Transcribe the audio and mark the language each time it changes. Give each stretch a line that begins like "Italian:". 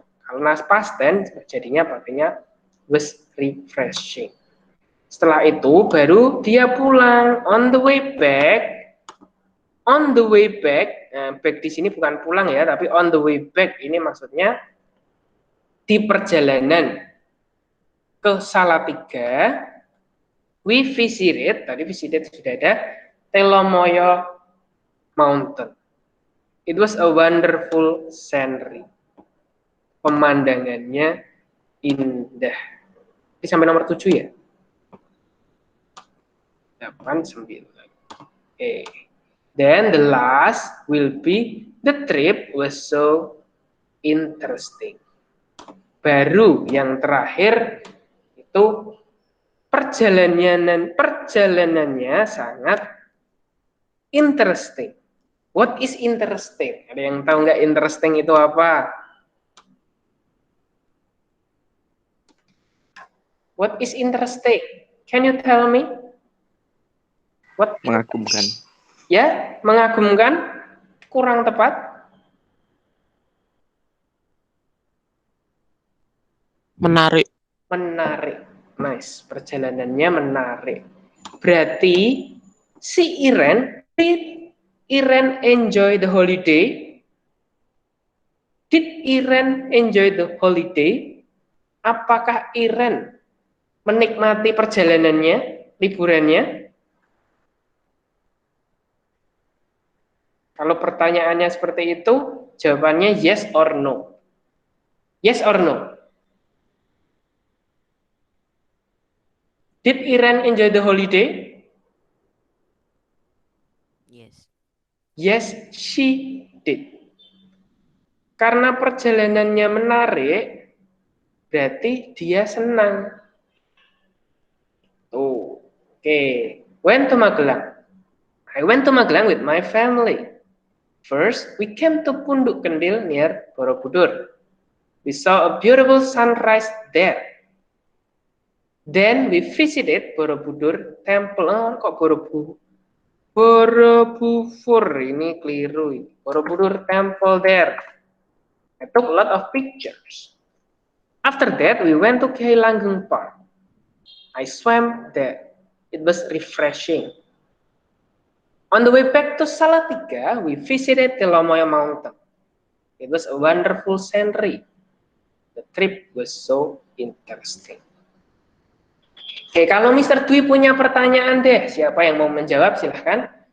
Indonesian: Kalau past tense jadinya pakainya
English: was refreshing.
Indonesian: Setelah itu baru dia pulang.
English: On the way back. On the way back.
Indonesian: Nah, back di sini bukan pulang ya, tapi
English: on the way back
Indonesian: ini maksudnya di perjalanan ke Salatiga,
English: we visited,
Indonesian: tadi visited sudah ada, Telomoyo Mountain.
English: It was a wonderful scenery.
Indonesian: Pemandangannya indah. Ini sampai nomor 7 ya?
English: 8, 9. Okay. Then the last will be, the trip was so interesting.
Indonesian: Baru yang terakhir itu perjalanannya sangat interesting.
English: What is interesting?
Indonesian: Ada yang tahu nggak interesting itu apa?
English: What is interesting? Can you tell me? What?
Indonesian: Mengagumkan. Ya, mengagumkan. Kurang tepat. Menarik. Menarik. Nice. Perjalanannya menarik. Berarti si
English: Iren, did Iren enjoy the holiday? Did Iren enjoy the holiday?
Indonesian: Apakah Iren menikmati perjalanannya, liburannya? Kalau pertanyaannya seperti itu, jawabannya
English: yes or no. Yes or no? Did Iren enjoy the holiday? Yes. Yes, she did.
Indonesian: Karena perjalanannya menarik, berarti dia senang. Tuh, oke.
English: Went to Magelang. I went to Magelang with my family. First, we came to Punduk Kendil near Borobudur. We saw a beautiful sunrise there. Then we visited Borobudur Temple.
Indonesian: Oh, kok Borobudur? Borobudur, ini keliru.
English: Borobudur Temple there. I took a lot of pictures. After that, we went to Kiai Langgeng Park. I swam there. It was refreshing. On the way back to Salatiga, we visited Telomoyo Mountain. It was a wonderful scenery. The trip was so interesting.
Indonesian: Oke, kalau Mr. Dwi punya pertanyaan deh, siapa yang mau menjawab silahkan.